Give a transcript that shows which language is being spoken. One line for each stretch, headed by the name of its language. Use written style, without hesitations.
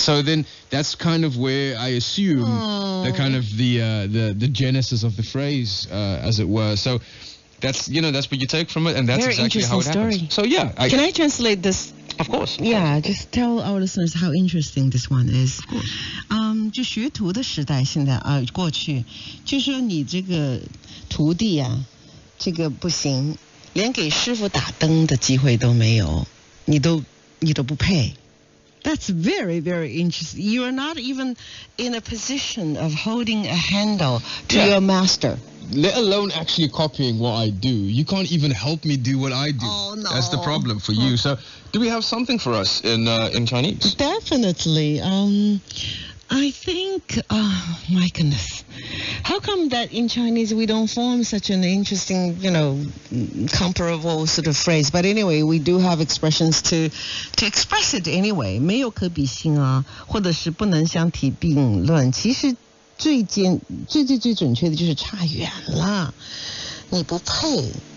English: So then that's kind of where I assume the kind of the genesis of the phrase, as it were. So that's that's what you take from it, and that's Very exactly how it interesting happens. So yeah, Can I translate this? of course. Yeah, just tell our listeners how interesting this one is.
Chinese: 就学徒的时代，现在过去，就说你这个徒弟啊，这个不行，连给师傅打灯的机会都没有，你都不配。
English: That's very, very interesting. You are not even in a position of holding a handle to your master. Let alone actually copying what I do. You can't even help me do what I do. Oh, no. That's the problem for you. So, do we have something for us in Chinese? Definitely. I think, my goodness. How come that in Chinese we don't form such an interesting, comparable sort of phrase? But anyway, we do have expressions to express it anyway.
Chinese: 没有可比性啊，或者是不能相提并论。其实最准确的就是差远了，你不配。